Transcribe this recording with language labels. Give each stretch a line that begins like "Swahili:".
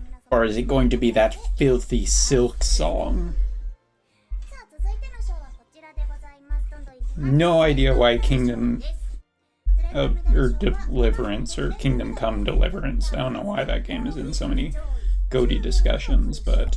English: Or is it going to be that filthy Silk song?
Japanese: さあ続いての賞はこちらでございます。どんどんいきます。
English: No idea why Kingdom or Deliverance or Kingdom Come Deliverance. I don't know why that game is in so many GOTY discussions, but